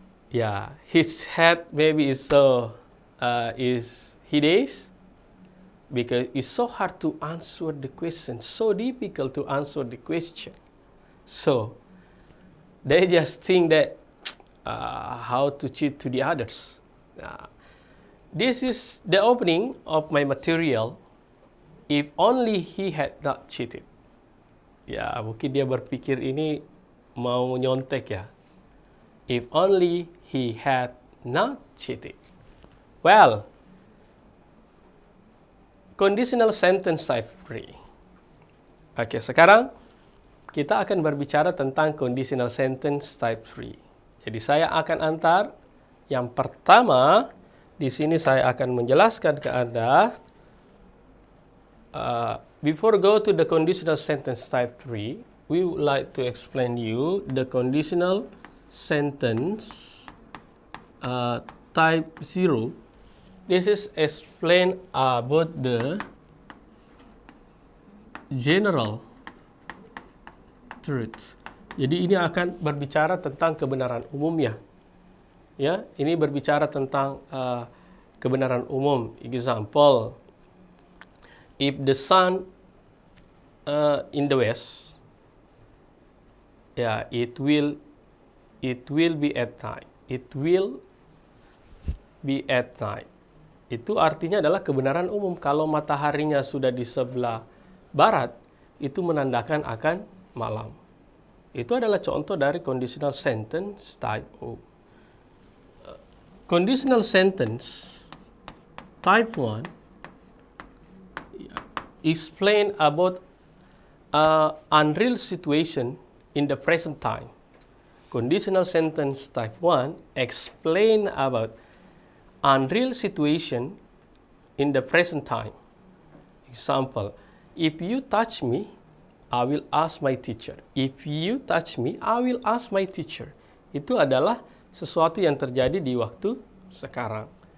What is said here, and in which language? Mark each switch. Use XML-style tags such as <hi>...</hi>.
<en>Yeah, his head maybe is so is hideous because it's so hard to answer the question, so difficult to answer the question. So they just think that how to cheat to the others. This is the opening of my material. If only he had not cheated.</en> <id>Ya, mungkin dia berpikir ini mau nyontek ya.</id> <en>If only he had not cheated. Well, conditional sentence type 3.</en> <id>Oke, sekarang kita akan berbicara tentang conditional sentence type 3. Jadi saya akan antar yang pertama, di sini saya akan menjelaskan ke Anda.</id> <en>Before go to the conditional sentence type 3, we would like to explain you the conditional sentence type 0. This is explain about the general truth.</en> <id>Jadi ini akan berbicara tentang kebenaran umumnya. Ya, ini berbicara tentang kebenaran umum.</id> <en>Example, if the sun in the west, ya, it will be at night. It will be at night.</en> <id>Itu artinya adalah kebenaran umum. Kalau mataharinya sudah di sebelah barat, itu menandakan akan malam. Itu adalah contoh dari conditional sentence type O.</id> <en>Conditional sentence type 1 explain about unreal situation in the present time. Conditional sentence type 1 explain about unreal situation in the present time. Example, if you touch me, I will ask my teacher. If you touch me, I will ask my teacher.</en> <id>Itu adalah sesuatu yang terjadi di waktu sekarang.</id>